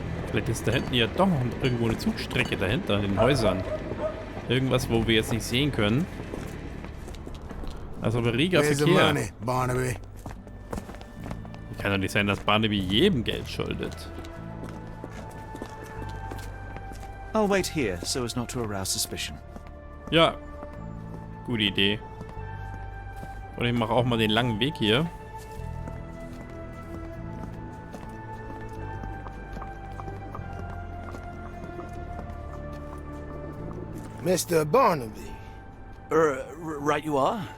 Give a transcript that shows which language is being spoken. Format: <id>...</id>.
<de>Vielleicht ist da hinten ja doch noch irgendwo eine Zugstrecke dahinter, in den Häusern. Irgendwas, wo wir jetzt nicht sehen können. Also reger Verkehr. Barnaby? Kann doch nicht sein, dass Barnaby jedem Geld schuldet.</de> <en>I'll wait here so as not to arouse suspicion.</en> <de>Ja, Gute Idee. Und ich mache auch mal den langen Weg hier.</de> <en>Mr. Barnaby. Right you are.</en>